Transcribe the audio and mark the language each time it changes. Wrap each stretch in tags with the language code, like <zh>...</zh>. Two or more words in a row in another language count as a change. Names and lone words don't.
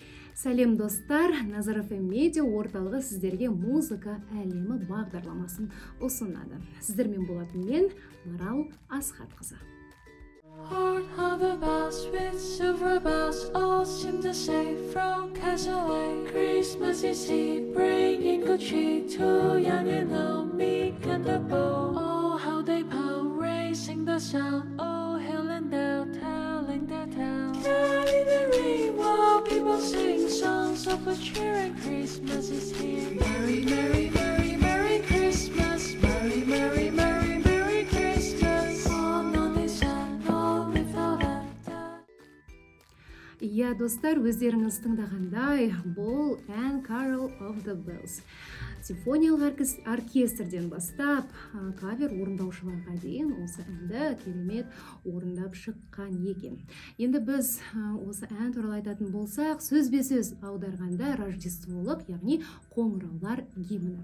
<kk>Сәлем достар, Назар ФМ медиа орталығы сіздерге музыка әлемі бағдарламасын ұсынады. Сіздермен болатын мен, Марал Асхатқызы.</kk> <en>Heart of a bells with silver bells all seem to say from Castaway. Christmas is here, bringing good cheer to young and old, meek and the bold. Oh, how they pound, raising the sound. Oh, hill and dale, telling their tale. Carry the ring while people sing songs of good cheer, and Christmas is here. Merry, merry, merry, merry Christmas. Merry, merry, merry, merry Christmas. Oh, no, they said, no, without a doubt.</en> <kk>Иә, достар, өздеріңіз тыңдағандай, бұл And Carol of the Bells. Симфониялық оркестрден бастап, кавер орындаушыларға дейін осы әнді керемет орындап шыққан екен. Енді біз осы ән туралы айтатын болсақ, сөзбе-сөз аударғанда рождестволық, яғни қоңыраулар гимні.</kk>